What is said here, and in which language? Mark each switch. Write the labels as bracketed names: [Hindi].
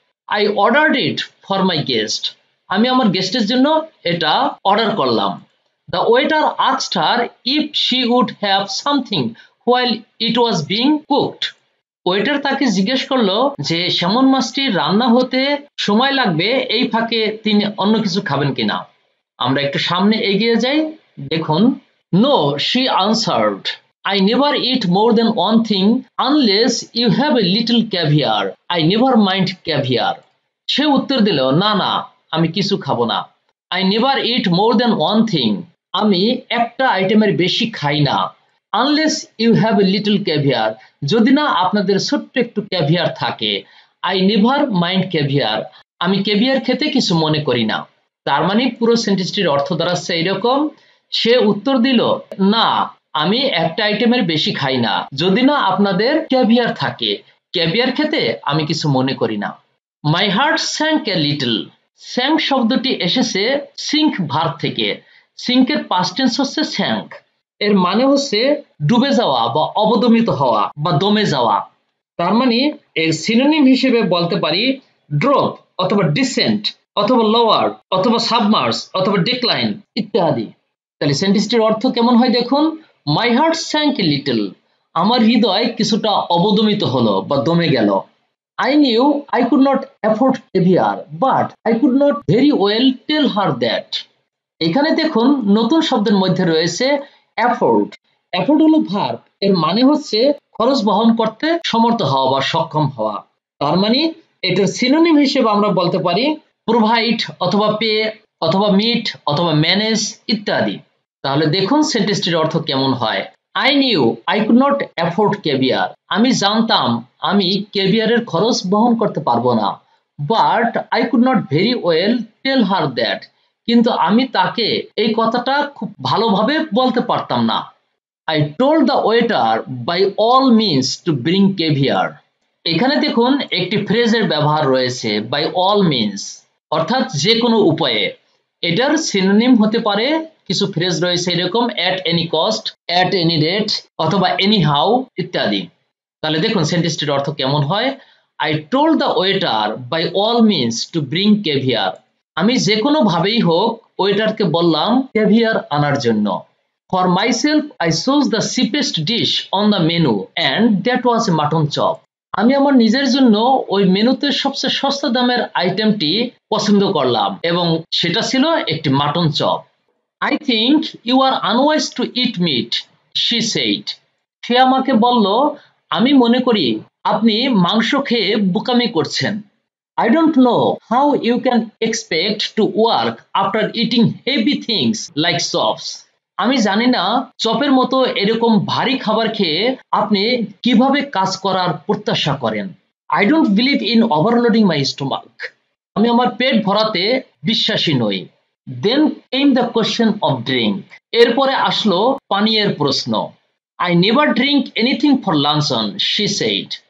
[English] I ordered it for my guest, [Bangla] আমি আমার গেস্টের জন্য এটা অর্ডার করলাম। [English] the waiter asked her if she would have something while it was being cooked, [Bangla] waiter তাকে জিজ্ঞেস করলো যে স্যামন মাছটি রান্না হতে সময় লাগবে, এই ফাঁকে তিনি অন্য কিছু খাবেন কিনা। আমরা একটু সামনে এগিয়ে যাই, দেখুন। [English] No, she answered, I never eat more than one thing unless you have a little caviar. I never mind caviar. [Bangla] সে উত্তর দিল, না না, আমি কিছু খাবো না। [English] I never eat more than one thing, [Bangla] আমি একটা আইটেমের বেশি খাই না। [English] Unless you have a little caviar, [Bangla] যদি না আপনাদের ছোট্ট একটু ক্যাভিয়ার থাকে। [English] I never mind caviar, [Bangla] আমি ক্যাভিয়ার খেতে কিছু মনে করি না। তার মানে পুরো সেন্টেন্সটির অর্থ দাঁড়াচ্ছে এইরকম, সে উত্তর দিল, না, আমি একটা আইটেমের বেশি খাই না, যদি না আপনাদের ক্যাভিয়ার থাকে। ক্যাভিয়ার খেতে আমি কিছু মনে করি না। [English] my heart sank a little, [Bangla] sank শব্দটি এসেছে সিঙ্ক ভার্ব থেকে। সিঙ্কের পাস্ট টেন্স হচ্ছে স্যাঙ্ক, এর মানে হচ্ছে ডুবে যাওয়া বা অবদমিত হওয়া বা দমে যাওয়া। তার মানে এর সিনোনিম হিসেবে বলতে পারি ড্রপ অথবা ডিসেন্ট অথবা লোয়ার অথবা সাবমার্স অথবা ডিক্লাইন ইত্যাদি। তাহলে সেন্টেন্সটির অর্থ কেমন হয় দেখুন। [English] my heart sank a little, [Bangla] আমার হৃদয় কিছুটা অবদমিত হলো বা দমে গেল। [English] I knew I could not afford caviar, but I could not very well tell her that. [Bangla] এখানে দেখুন নতুন শব্দের মধ্যে রয়েছে afford. afford হলো ভার্ব, এর মানে হচ্ছে খরচ বহন করতে সমর্থ হওয়া বা সক্ষম হওয়া। তার মানে এটার সিনোনিম হিসেবে আমরা বলতে পারি প্রোভাইড অথবা পে অথবা মিট অথবা ম্যানেজ ইত্যাদি। তাহলে দেখুন সেন্টেন্সটির অর্থ কেমন হয়। [English] I knew I could not afford caviar, [Bangla] আমি জানতাম আমি ক্যাভিয়ারের খরচ বহন করতে পারবো না। [English] But I could not very well tell her that, [Bangla] কিন্তু আমি তাকে এই কথাটা খুব ভালোভাবে বলতে পারতাম না। [English] I told the waiter by all means to bring caviar. [Bangla] এখানে দেখুন একটি ফ্রেজের ব্যবহার রয়েছে [English] by all means, [Bangla] অর্থাৎ যে কোনো উপায়ে। এটার সিনোনিম হতে পারে, কিছু ফ্রেজ রয়েছে এরকম [English] at any cost, at any rate [Bangla] অথবা anyhow ইত্যাদি। তাহলে দেখুন সেন্টেন্সটির অর্থ কেমন হয়। [English] I told the waiter by all means to bring caviar, [Bangla] আমি যে কোনো ভাবেই হোক ওয়েটারকে বললাম ক্যাভিয়ার আনার জন্য। [English] For myself I chose the cheapest dish on the menu and that was a mutton chop. [Bangla] আমি আমার নিজের জন্য ওই মেনুতে সবচেয়ে সস্তা দামের আইটেমটি পছন্দ করলাম এবং সেটা ছিল একটি mutton chop. [English] I think you are unwise to eat meat, she said. [Bangla] সে আমাকে বলল, আমি মনে করি আপনি মাংস খেয়ে বোকামি করছেন। [English] I don't know how you can expect to work after eating heavy things like chops. [Bangla] আমি জানি না চপের মতো এরকম ভারী খাবার খেয়ে আপনি কিভাবে কাজ করার প্রত্যাশা করেন। [English] I don't believe in overloading my stomach. [Bangla] আমি আমার পেট ভরাতে বিশ্বাসী নই। [English] Then came the question of drink. [Bangla] এরপরে আসলো পানীয়ের প্রশ্ন। [English] I never drink anything for luncheon, she said.